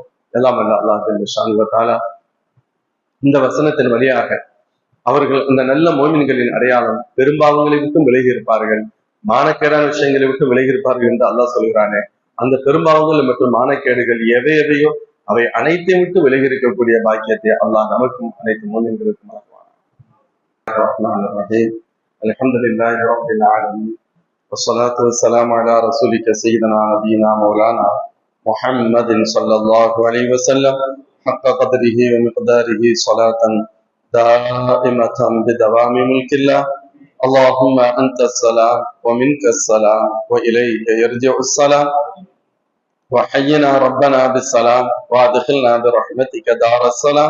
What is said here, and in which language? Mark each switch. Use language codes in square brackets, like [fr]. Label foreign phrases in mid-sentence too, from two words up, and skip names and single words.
[ta] எல்லாம் அல்ல அல்லாஹ் [ar] جل تعالى [ta] இந்த வசனத்தின் வழியாக அவர்கள் இந்த நல்ல மோமின்களின் அடையாளம் பெரும்பாவங்களை விட்டும் விலகி இருப்பார்கள், மானக்கேடான விஷயங்களை விட்டு விலகி இருப்பார்கள் என்று அல்லாஹ் சொல்கிறானே, அந்த பெரும்பாவங்கள் மற்றும் மானக்கேடுகள் எவை எவையோ அவை அனைத்தையும் விட்டு விலகி இருக்கக்கூடிய பாக்கியத்தை அல்லாஹ் நமக்கும் அனைத்து மோமின்களுக்கும் [ar] الحمد لله رب العالمين والصلاة والسلام على رسولك سيدنا نبينا مولانا محمد صلى الله عليه وسلم حق قدره ومقداره صلاة دائمة بدوام ملك الله. اللهم أنت السلام ومنك السلام وإليك يرجع السلام. وحينا ربنا بالسلام وادخلنا برحمتك دار السلام.